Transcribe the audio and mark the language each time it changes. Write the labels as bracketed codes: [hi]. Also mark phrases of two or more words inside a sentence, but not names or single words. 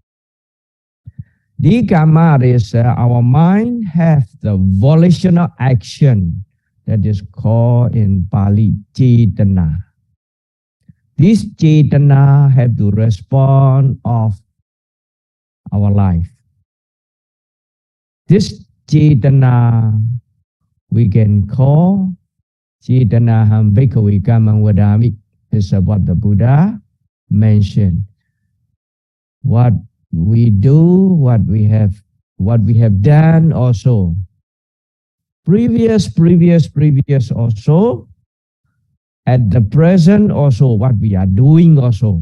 [en] The kamma is our mind have the volitional action that is called in Pali cetana. This cetana have to respond of our life. This cetana we can call [pi] cetanaham bhikkhave kammang vadami. [en] Is what the Buddha mentioned. What we do, what we have done also. Previous also. At the present also, what we are doing also.